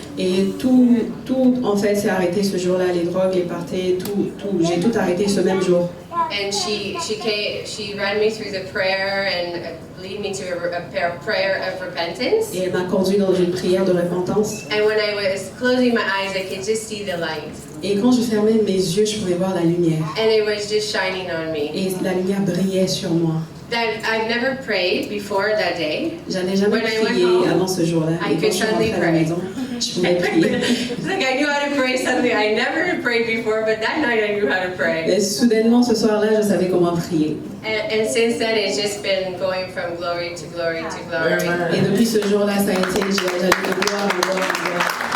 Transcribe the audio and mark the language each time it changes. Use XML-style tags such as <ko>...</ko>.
<fr>Et tout en fait s'est arrêté ce jour-là, les drogues, les parties, tout, j'ai tout arrêté ce même jour.</fr> <en>And she ran me through the prayer and lead me to a prayer of repentance.</en> <fr>Et elle m'a conduit dans une prière de repentance.</fr> <en>And when I was closing my eyes, I could just see the light.</en> <fr>Et quand je fermais mes yeux, je pouvais voir la lumière.</fr> <en>And it was just shining on me.</en> <fr>Et la lumière brillait sur moi.</fr> <en>That I've never prayed before that day.</en> <fr>J'avais jamais prié avant ce jour-là. Et quand je suis rentrée à la maison, je pouvais prier.</fr> <en>Like I knew how to pray suddenly. I never prayed before, but that night I knew how to pray.</en> <fr>Et soudainement, ce soir-là, je savais comment prier.</fr> <en>And since then, it's just been going from glory to glory to glory.</en> <fr>Et depuis ce jour-là, ça a été, j'allais de gloire en gloire en gloire.</fr>